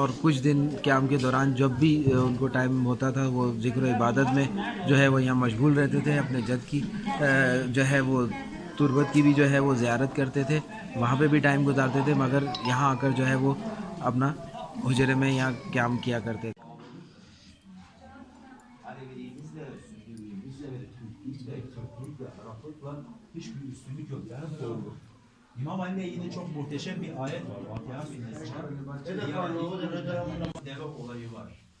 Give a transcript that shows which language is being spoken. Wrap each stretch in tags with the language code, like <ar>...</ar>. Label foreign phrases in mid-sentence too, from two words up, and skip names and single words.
<hi>और कुछ दिन क़याम के दौरान जब भी उनको टाइम होता था वो ज़िक्र इबादत में जो है वो यहाँ मशगूल रहते थे। अपने जद की जो है वो तुरबत की भी जो है वो ज़ियारत करते थे, वहाँ पे भी टाइम गुजारते थे, मगर यहाँ आकर जो है वो अपना हुजरे में यहाँ क़याम किया करते थे।</hi> <tr>Hiçbir üstünlük yok. Yani doğru. İmam Ali'de yine çok muhteşem bir ayet var. Vakıa Suresi'nde. Deve olayı var.</tr>